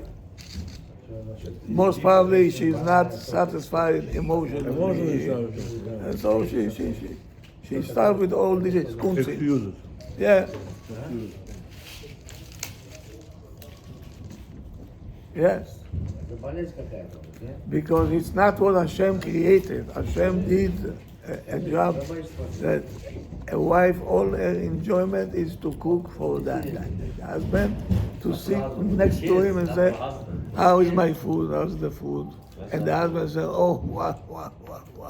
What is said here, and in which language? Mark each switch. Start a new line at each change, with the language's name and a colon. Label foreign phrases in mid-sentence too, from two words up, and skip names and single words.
English: Most probably she's not satisfied emotionally. And so she starts with all these kunzi. Excuses. Yeah. Yes.
Hebrew: זה בלס какая-то, כן?
English: Because it's not what Hashem created. Hashem did a job that a wife, all her enjoyment is to cook for the husband, to sit next to him and say, how is my food? How's the food? And the husband says, oh, wow.